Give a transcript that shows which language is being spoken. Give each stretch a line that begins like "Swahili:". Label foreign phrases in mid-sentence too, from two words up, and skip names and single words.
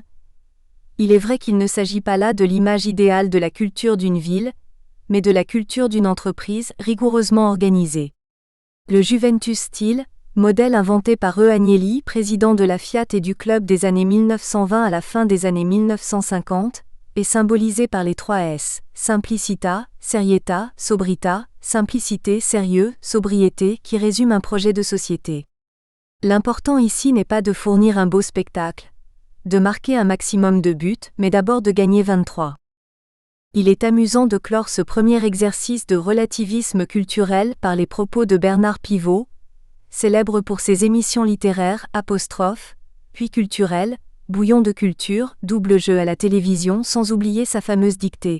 French: Il est vrai qu'il ne s'agit pas là de l'image idéale de la culture d'une ville, mais de la culture d'une entreprise rigoureusement organisée. Le Juventus style, modèle inventé par Agnelli, président de la Fiat et du club des années 1920 à la fin des années 1950, est symbolisé par les 3 S,
Italian: simplicita, serietà, sobrietà,
French: simplicité, sérieux, sobriété, qui résument un projet de société. L'important ici n'est pas de fournir un beau spectacle, de marquer un maximum de buts, mais d'abord de gagner 23. Il est amusant de clore ce premier exercice de relativisme culturel par les propos de Bernard Pivot, célèbre pour ses émissions littéraires, puis culturelles, bouillon de culture, double jeu à la télévision, sans oublier sa fameuse dictée.